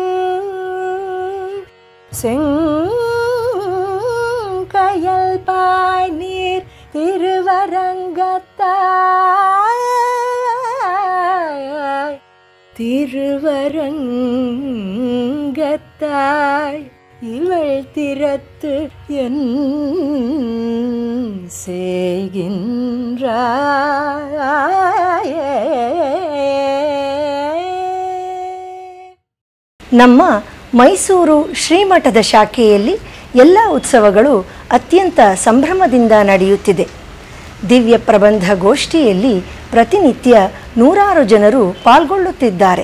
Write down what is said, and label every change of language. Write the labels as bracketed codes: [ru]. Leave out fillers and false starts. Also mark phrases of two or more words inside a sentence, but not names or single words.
[ta] செங்கயல் பாய் நீர் திருவரங்கத்தாய் திருவரங்கத்தாய் இவள் திறத்து என் செய்கின்றாய். [kn] ನಮ್ಮ ಮೈಸೂರು ಶ್ರೀಮಠದ ಶಾಖೆಯಲ್ಲಿ ಎಲ್ಲ ಉತ್ಸವಗಳು ಅತ್ಯಂತ ಸಂಭ್ರಮದಿಂದ ನಡೆಯುತ್ತಿದೆ. ದಿವ್ಯ ಪ್ರಬಂಧ ಗೋಷ್ಠಿಯಲ್ಲಿ ಪ್ರತಿನಿತ್ಯ 100 ಜನರು ಪಾಲ್ಗೊಳ್ಳುತ್ತಿದ್ದಾರೆ.